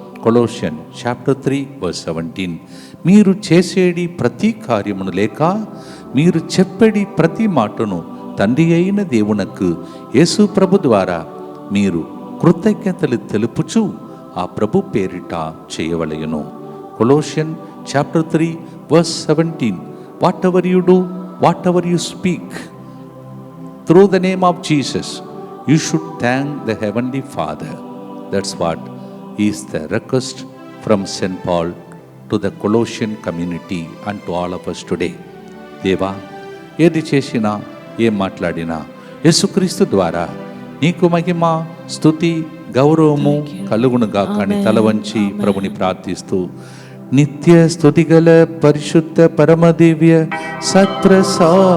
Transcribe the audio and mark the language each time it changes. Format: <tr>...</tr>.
<te>కొలోషియన్ chapter 3:17. మీరు చేసేడి ప్రతి కార్యమును లేక మీరు చెప్పేడి ప్రతి మాటను తండ్రి అయిన దేవునకు యేసు ప్రభు ద్వారా మీరు కృతజ్ఞతలు తెలుపుచు ఆ ప్రభు పేరిట చేయవలెను.</te> <en>Colossian chapter 3:17. Whatever you do, whatever you speak, through the name of Jesus, you should thank the heavenly Father. That's what is the request from St. Paul to the Colossian community and to all of us today.</en> <te>దేవా, ఏది చేసినా ఏం మాట్లాడినా యేసుక్రీస్తు ద్వారా నీకు మహిమ, స్తుతి, గౌరవము కలుగునుగా కానీ తల వంచి ప్రభుని ప్రార్థిస్తూ నిత్య స్తుతిగల పరిశుద్ధ పరమదివ్య సత్ప్రసాదమునకు</te>